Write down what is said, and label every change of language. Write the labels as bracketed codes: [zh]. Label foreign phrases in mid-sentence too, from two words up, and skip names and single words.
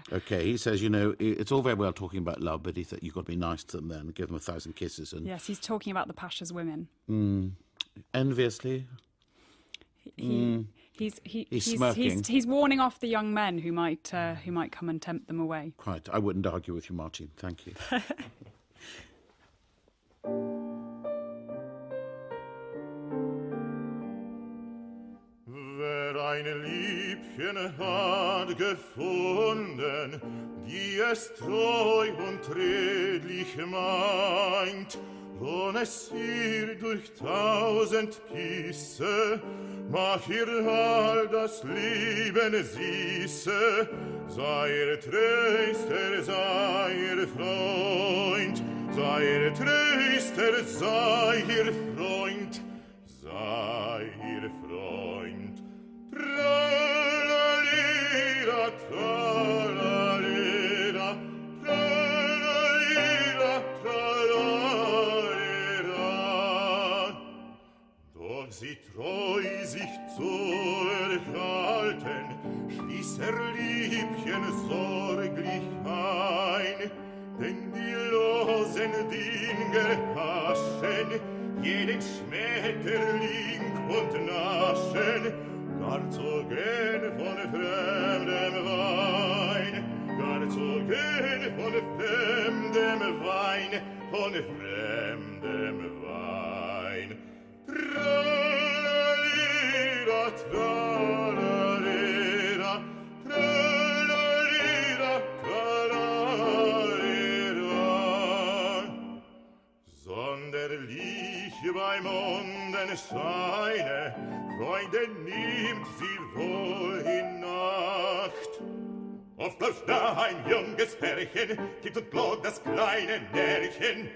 [en] Okay, he says, you know, it's all very well talking about love, but you've got to be nice to them then, and give them 1,000 kisses. And Yes, he's talking about the Pasha's women. enviously... He's smirking. he's warning off the young men who might come and tempt them away. Quite. I wouldn't argue with you, Martin. Thank you. [de] Wer ein Liebchen hat gefunden, die es treu und redlich meint, lohn es ihr durch 1000 Küsse, mach ihr all das Leben süße, sei ihr Tröster, sei ihr Freund, sei ihr Tröster, sei ihr Freund, sei ihr Freund. Tra-la-lira, tra-la-lira, tra-la-lira, tra-la-lira. Doch sie treu sich zu erhalten, schließ Liebchen sorglich ein, denn die losen Dinger haschen jeden Schmetterling und naschen, gar zu gern von fremdem Wein, gar zu gern von fremdem Wein, von fremdem Wein. Tra-la-lira, tra-la-lira, tra-la-lira, tra-la-lira. Sonderlich bei Mondenscheine, Freunde, nimmt sie wohl in Nacht. Oft läuft da ein junges Herrchen, gibt und blot das kleine Närrchen.